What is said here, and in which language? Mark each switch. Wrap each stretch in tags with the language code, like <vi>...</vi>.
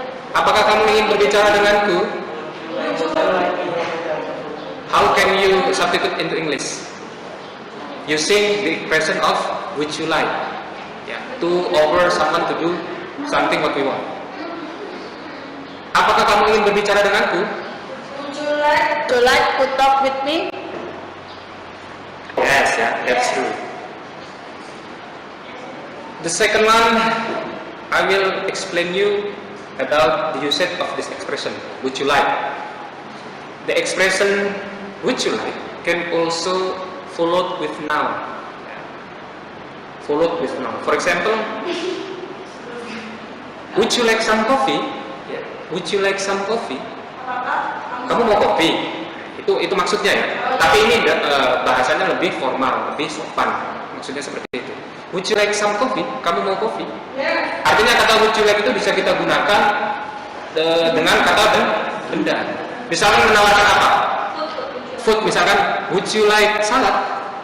<id>Apakah kamu ingin berbicara denganku?</id> <en>How can you substitute into English? Using the expression of would you like ya, to offer someone to do something what we want.</en> <id>Apakah kamu ingin berbicara denganku?</id> <en>Would you like to talk with me? Yes, yeah, that's true. The second one, I will explain you about the usage of this expression, would you like. The expression would you like can also followed with noun. Followed with noun. For example, would you like some coffee? Would you like some coffee?</en> <id>Kamu mau kopi? Itu maksudnya ya. Tapi ini bahasanya lebih formal, lebih sopan. Maksudnya seperti itu. Would you like some coffee? Kamu mau kopi? Artinya kata would you like itu bisa kita gunakan dengan kata benda. Misalnya menawarkan apa?</id> <en>Food, misalkan would you like salad?</en>